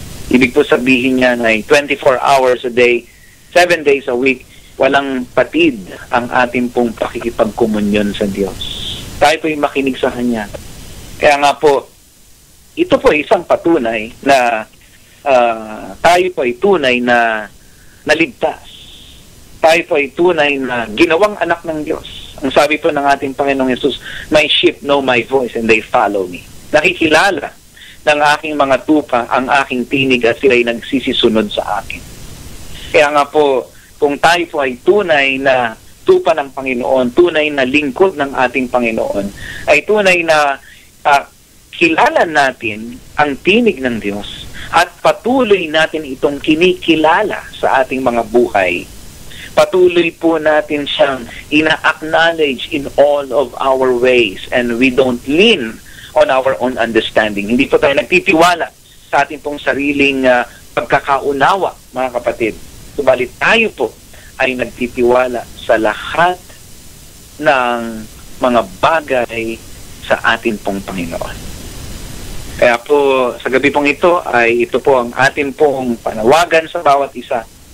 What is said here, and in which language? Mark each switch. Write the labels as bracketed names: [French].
[Filipino] Ibig po sabihin niyan ay 24 hours a day, 7 days a week, walang patid ang ating pong pakikipagkomunyon sa Diyos. Tayo po ay makinig sa Kanya. Kaya nga po, ito po isang patunay na tayo po ay tunay na naligtas. Tayo po ay tunay na ginawang anak ng Diyos. Ang sabi po ng ating Panginoong Yesus, [English] "My sheep know my voice and they follow me." [Filipino] Nakikilala ng aking mga tupa ang aking tinig at sila'y nagsisisunod sa akin. Kaya nga po, kung tayo po ay tunay na tupa ng Panginoon, tunay na lingkod ng ating Panginoon, ay tunay na kilala natin ang tinig ng Diyos at patuloy natin itong kinikilala sa ating mga buhay. Patuloy po natin siyang ina-acknowledge [English] in all of our ways and we don't lean on our own understanding. [Filipino] Hindi po tayo nagtitiwala sa ating pong sariling pagkakaunawa, mga kapatid. Subalit tayo po ay nagtitiwala sa lahat ng mga bagay sa atin pong Panginoon. Kaya po, sa gabi pong ito po ang atin pong panawagan sa bawat isa.